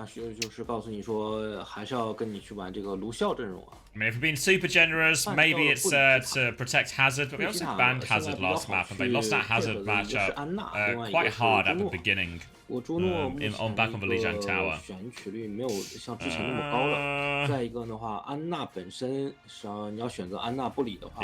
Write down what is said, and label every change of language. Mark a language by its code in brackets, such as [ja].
[zh] 就是告诉你说，还是要跟你去玩这个卢笑阵容啊。 [en] I mean, if we're being super generous, maybe it's to protect Hazard, but we also banned Hazard last map, and they lost that Hazard matchup quite hard at the beginning. Back on the Lijiang Tower. [zh] 选取率没有像之前那么高了。再一个的话，安娜本身你要选择安娜不理的话，